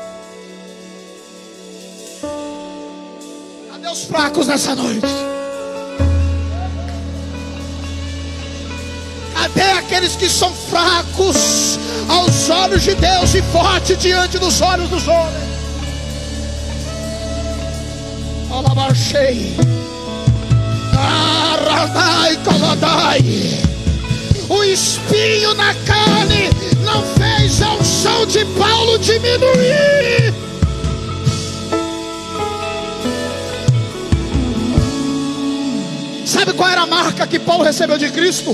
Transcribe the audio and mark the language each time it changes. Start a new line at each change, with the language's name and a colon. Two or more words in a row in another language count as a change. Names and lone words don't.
Portuguese: Cadê os fracos nessa noite? Cadê aqueles que são fracos aos olhos de Deus e fortes diante dos olhos dos homens? Alabarchei. Aradai, coladai. O espinho na carne não fez a unção de Paulo diminuir. Sabe qual era a marca que Paulo recebeu de Cristo?